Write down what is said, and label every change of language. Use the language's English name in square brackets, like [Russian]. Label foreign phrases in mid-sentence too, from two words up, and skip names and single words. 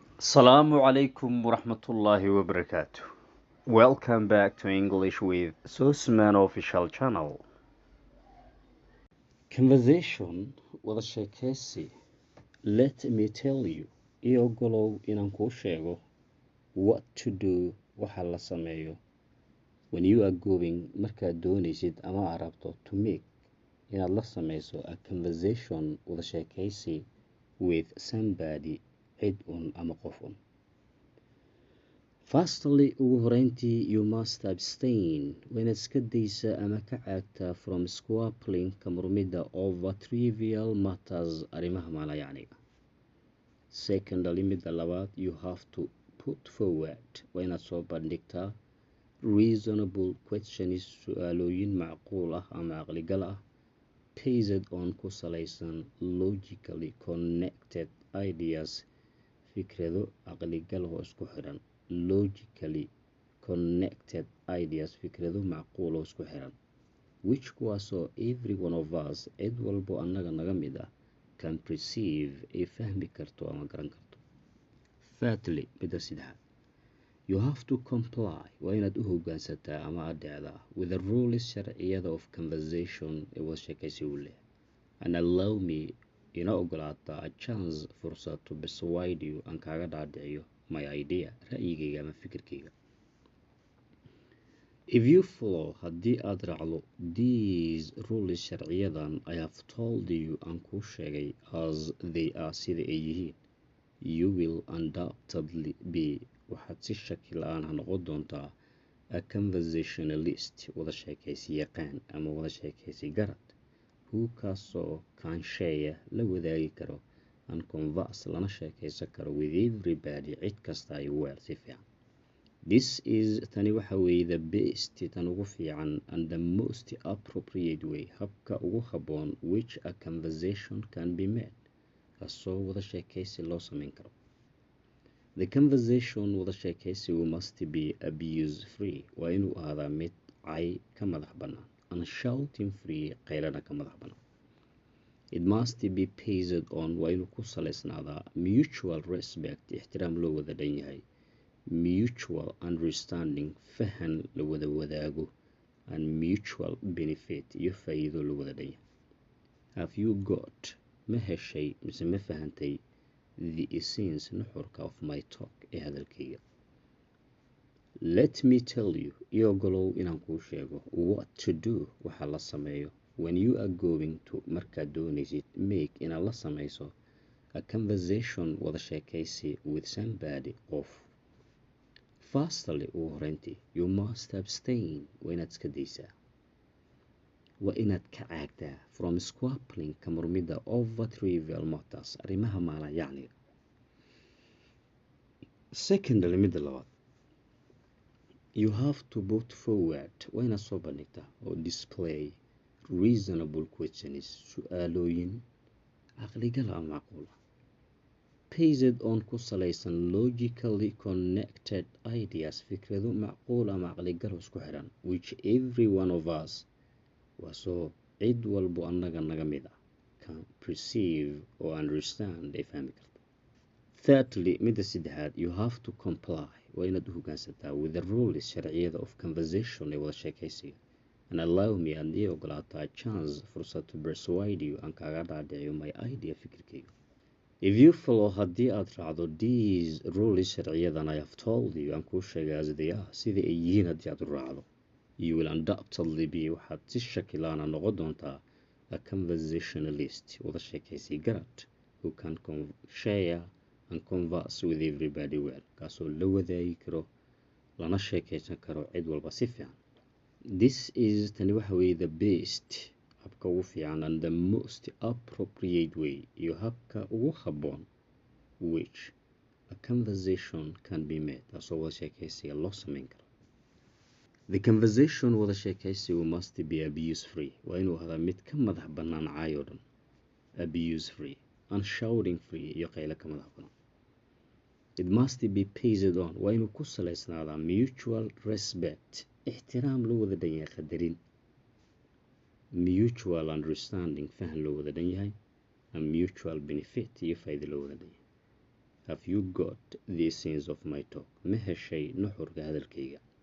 [Arabic] السلام عليكم ورحمة الله وبركاته. [English] Welcome back to English with Susman official channel. [Somali] Conversation wada sheekeysi. [English] Let me tell you. [Somali] I ogolow inaan kuu sheego [English] what to do [Somali] waxa la sameeyo [English] when you are going [Somali] markaad doonaysid ama aad rabto [English] to make [Somali] inaad la sameyso [English] a conversation [Somali] wada sheekeysi [English] with somebody [Somali] cid un ama qof un. Firstly, ugu horeyntii [English] you must abstain [Somali] waa inaad iska daysa ama ka caagtaa [English] from squabbling [Somali] ka murmidda [English] over trivial matters [Somali] arrimaha maalayacniga. [English] Secondly, [Somali] midda labaad [English] you have to put forward [Somali] waa inaad soo bandhigtaa [English] reasonable questions su-aalooyin [Somali] macquul ah ama caqligal ah [English] based on [Somali] ku salaysan [English] logically connected ideas [Somali] fikrado caqligal oo isku xiran [English] logically connected ideas [Somali] fikrado macquul oo isku xiran which kuwaasoo [English] every one of us [Somali] cid walbo annaga naga mid ah [English] can perceive [Somali] ay fahmi karto ama garan karto. Thirdly, midda saddexaad [English] you have to comply [Somali] waa inaad u hoggaansataa ama adeecdaa [English] with the rules [Somali] sharciyada [English] of conversation [Somali] ee wada sheekaysi u leh [English] and allow me [Somali] ina ogolaataa [English] a chance [Somali] fursad [English] to persuade you [Somali] aan kaaga dhaadhiciyo [English] my idea [Somali] ra'yigayga ama fikirkayga. [English] If you follow [Somali] haddii aad raacdo [English] these rules [Somali] sharciyadan [English] I have told you [Somali] aan kuu sheegay [English] as they are [Somali] sida ay yihiin [English] you will undoubtedly be [Somali] waxaad si shaki la-aan ha noqon doontaa [English] a conversationalist [Somali] wada sheekaysi yaqaan ama wada sheekaysi garad who kaasoo kaansheeya la wadaagi karo [English] and converse [Somali] lana sheekaysan karo [English] with everybody [Somali] cid kasta ay weel si fiican. [English] This is [Somali] tani waxa weeye [English] the best [Somali] tan ugu fiican [English] and the most appropriate way [Somali] habka ugu habboon [English] which a conversation can be made [Somali] kaasoo wada sheekaysi loo samayn karo. [English] The conversation [Somali] wada sheekaysigu [English] must be abuse free [Somali] waa inuu ahaadaa mid cay ka madax bannaan [English] and shouting free [Somali] qaylana ka madax bannaan. [English] It must be based on [Somali] waa inuu ku salaysnaadaa [English] mutual respect [Somali] ixtiraam loo wada dhan yahay [English] mutual understanding [Somali] fahan la wada wadaago [English] and mutual benefit [Somali] iyo faa'iido la wada dhan yahay. [English] Have you got [Somali] ma heshay mise ma fahantay [English] the essence nuxurka of my talk [Somali] ee hadalkayga. [English] Let me tell you [Somali] i ogolow inaan kuu sheego [English] what to do [Somali] waxa la sameeyo [English] when you are going to [Somali] markaad doonaysid [English] make [Somali] inaad la sameyso [English] a conversation [Somali] wada sheekaysi [English] with somebody qof. [Somali] Firstly, ugu horeyntii [English] you must abstain [Somali] waa inaad iska daysaa waa inaad ka caagtaa [English] from squabbling [Somali] ka murmidda [English] over trivial matters [Somali] arrimaha maalayacniga. Secondly, midda labaad [English] you have to put forward [Somali] waa inaad soo bandhigtaa oo [English] display reasonable questions [Somali] su-aalooyin caqligal ama macquul ah [English] based on [Somali] ku salaysan [English] logically connected ideas [Somali] fikrado macquul ama caqligal isku xiran [English] which every one of us [Somali] waasoo cid walbo annaga naga mid ah [English] can perceive or understand [Somali] ay fahmi karto. [English] Thirdly, [Somali] midda saddexaad [English] you have to comply [Somali] waa inaad u hoggaansataa [English] with the rules sharciyada of conversation [Somali] ee wada sheekaysiga [English] and allow me and [Somali] ii ogolaataa [English] chance fursad to persuade you [Somali] aan kaaga dhaadhiciyo [English] my idea fikirkayga. If you follow [Somali] haddii aad raacdo [English] these rules [Somali] sharciyadan [English] I have told you [Somali] aan kuu sheegay [English] as they are [Somali] sida ay yihiin haddii aad u raacdo [English] you will undoubtedly be [Somali] waxaad si shaki la-aan noqon doontaa [English] a conversationalist [Somali] wada sheekaysi garad [English] who can share and converse with everybody well [Somali] kaasoo la wadaagi karo lana sheekaysan karo cid walba si fiican. [English] This is [Somali] tani waxa weeye [English] the best [Somali] habka ugu fiican [English] and the most appropriate way [Somali] iyo habka ugu habboon [English] which a conversation can be made [Somali] kaasoo wada sheekaysiga loo samayn karo. [English] The conversation [Somali] wada sheekaysigu [English] must be abuse free [Somali] waa inuu ahaadaa mid ka madax bannaan caay oo dhan [English] abuse free and shouting free [Somali] iyo qaylo ka madax bannaan. [English] It must be based on [Somali] waa inuu ku salaysnaadaa [English] mutual respect [Somali] ixtiraam loo wada dhan yahay qadarin [English] mutual understanding [Somali] fahan loo wada dhan yahay [English] and mutual benefit [Somali] iyo faa'iido loo wada dhan yahay. [English] Have you got the essence of my talk? [Somali] Ma heshay nuxurka hadalkayga?